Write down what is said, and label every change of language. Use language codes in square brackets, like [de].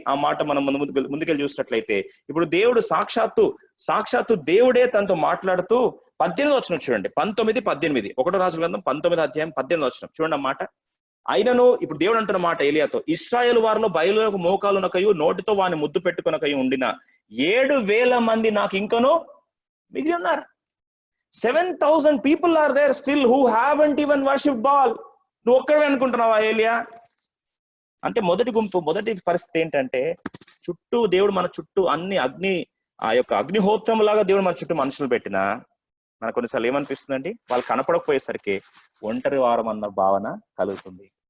[te] ఆ మాట మనం ముందుకెళ్ళి చూసినట్లయితే, ఇప్పుడు దేవుడు సాక్షాత్తు దేవుడే తనతో మాట్లాడుతూ 18వ వచనం చూడండి. 19-18. 1వ రాజుల గ్రంథం 19వ అధ్యాయం 18వ వచనం చూడండి. ఆ మాట, అయినను ఇప్పుడు దేవుడు అంటున్న మాట ఏలియాతో, ఇశ్రాయేలు వారిలో బయలులకు మోకాలునకయు నోటితో వాని ముద్దు పెట్టుకునకయు ఉండిన 7,000 మంది నాకు ఇంకను మిగిలి ఉన్నారు. [en] 7,000 people are there still who haven't even worshipped Baal. [te] నువ్వు ఒక్కడే అనుకుంటున్నావా ఏలియా? అంటే మొదటి పరిస్థితి ఏంటంటే, చుట్టూ దేవుడు మన చుట్టూ అన్ని ఆ యొక్క అగ్నిహోత్రం లాగా దేవుడు మన చుట్టూ మనుషులు పెట్టినా మనకు కొన్నిసార్లు ఏమనిపిస్తుందండి, వాళ్ళు కనపడకపోయేసరికి ఒంటరి వారం అన్న భావన కలుగుతుంది.